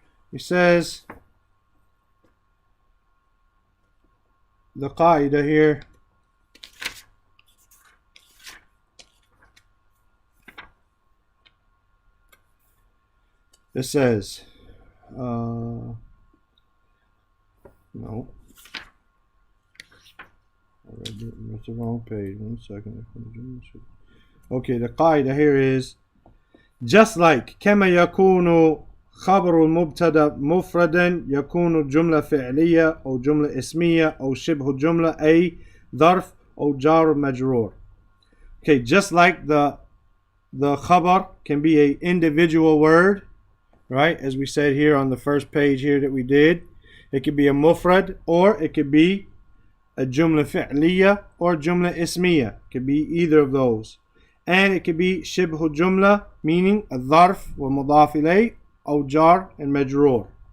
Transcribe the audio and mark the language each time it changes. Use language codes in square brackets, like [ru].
[en] He says the qaida here it says no, I read it. That's the wrong page. 1 second. Okay, the qaida here is just like [ar] كما يكون خبر المبتدا مفردا يكون جملة فعلية أو جملة اسمية أو شبه جملة أي ظرف أو جار مجرور. [en] Okay, just like the the khabar can be an individual word, right? As we said here on the first page here that we did. It could be a mufrad, or it could be a jumla fi'liya or jumla ismiya. It could be either of those. And it could be shibhu jumla, meaning a dharf wa mudaf ilay, or jar and majroor.